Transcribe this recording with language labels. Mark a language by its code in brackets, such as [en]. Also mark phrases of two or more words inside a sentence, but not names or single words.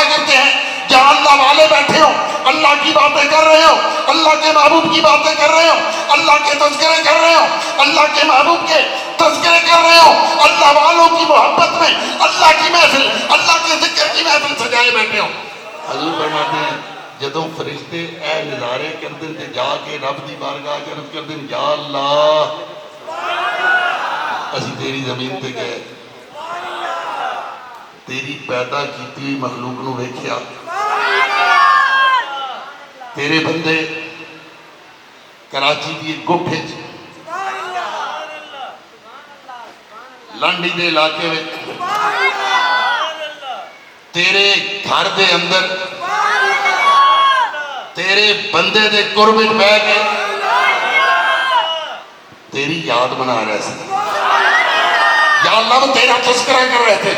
[ur] کرتے ہیں جہاں اللہ والے بیٹھے ہوں، اللہ کی باتیں کر رہے ہوں، اللہ کے محبوب کی باتیں کر رہے ہوں، اللہ کے تذکرے کر رہے ہوں، اللہ کے محبوب کے تذکرے کر رہے ہوں، اللہ والوں کی محبت میں اللہ کی محفل، اللہ کے ذکر کی محفل سجائے بیٹھے ہوں۔ [pa] حضور فرماتے ہیں جدوں فرشتے اے نظارے کردن تے جا کے رب دی بارگاہ عرض کردن یا اللہ اسی تیری زمین تے گئے، تیری پیدا کیتی ہوئی مخلوق نو ویکھیا، تیرے بندے کراچی دی گٹھے لانڈی دے علاقے میں تیرے گھر دے اندر تیرے بندے دے قرب بہ کے تیری یاد بنا رہے تھے، یا اللہ [ur] وہ تیرا تذکرہ کر رہے تھے،